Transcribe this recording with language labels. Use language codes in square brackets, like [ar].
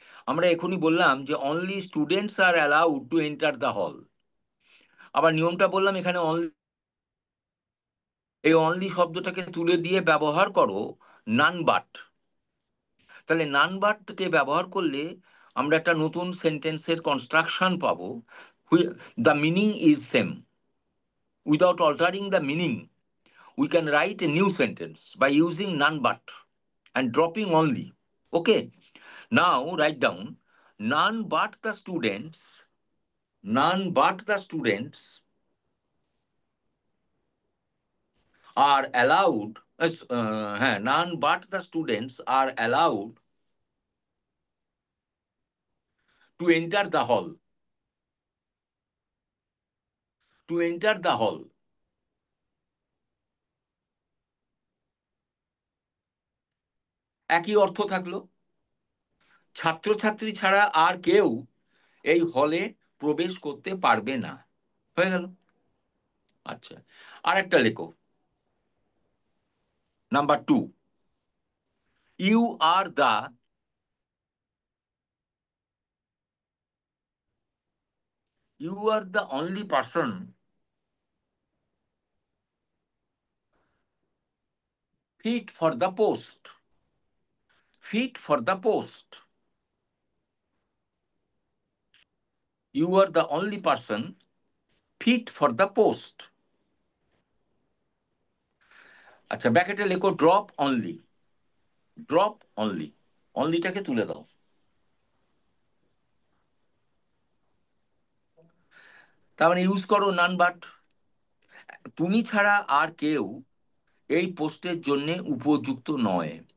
[bn] আমরা এখনই বললাম যে [en] Only students are allowed to enter the hall. [bn] আবার নিয়মটা বললাম, এখানে অনলি, এই অনলি শব্দটাকে তুলে দিয়ে ব্যবহার করো নান বাট। তাহলে নান বাটকে ব্যবহার করলে আমরা একটা নতুন সেন্টেন্সের কনস্ট্রাকশন পাবো। [en] The meaning is same, without altering the meaning we can write a new sentence by using none but and dropping only. Okay, now write down none but the students, none but the students are allowed, none but the students are allowed to enter the hall, to enter the hall. [bn] একই অর্থ থাকলো, ছাত্রছাত্রী ছাড়া আর কেউ এই হলে প্রবেশ করতে পারবে না। হয়ে গেল। আচ্ছা, আর একটা লেখো, number 2, [en] You are the, you are the only person fit for the post, fit for the post. You are the only person fit for the post. [bn] আচ্ছা, ব্র্যাকেটে লেখো ড্রপ অনলি, ড্রপ অনলি, অনলিটাকে তুলে দাও। তার মানে ইউজ করো none but, তুমি ছাড়া আর কেউ এই পোস্টের জন্য উপযুক্ত নয়।